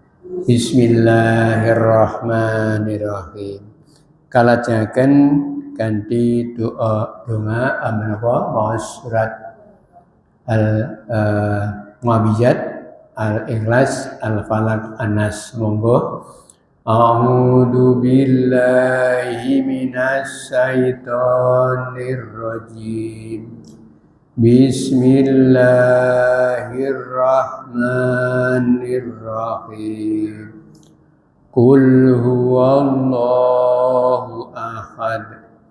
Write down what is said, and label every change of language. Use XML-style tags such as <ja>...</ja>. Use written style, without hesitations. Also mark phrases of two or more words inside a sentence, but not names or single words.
<ar>بسم الله الرحمن الرحيم.</ar> <jv>Kalajengaken kanthi donga menapa maos surat Al-Mu'awwidhat, Al-Ikhlas, Al-Falaq, An-Nas. Monggo.</jv> <ar>أعوذ بالله من الشيطان الرجيم. بسم الله الرحمن الرحيم. قل هو الله أحد.</ar>